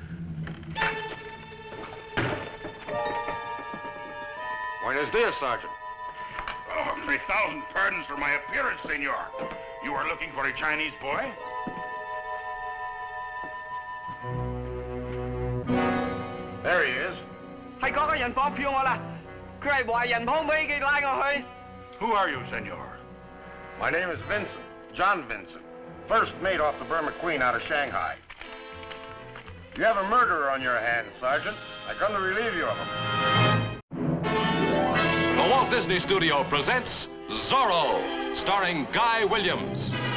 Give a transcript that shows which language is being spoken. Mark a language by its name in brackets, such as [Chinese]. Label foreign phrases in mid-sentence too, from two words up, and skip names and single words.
[Spanish] Buenos dias, Sergeant. [English] Oh, 3,000 pardons for my appearance, Senor. You are looking for a Chinese boy? There he is. [Cantonese] 係嗰個人綁票我啦，佢係壞人幫俾佢拉我去。 [English] Who are you, Senor? My name is Vincent, John Vincent. First mate off the Burma Queen out of Shanghai. You have a murderer on your hands, Sergeant. I come to relieve you of him. The Walt Disney Studio presents Zorro, starring Guy Williams.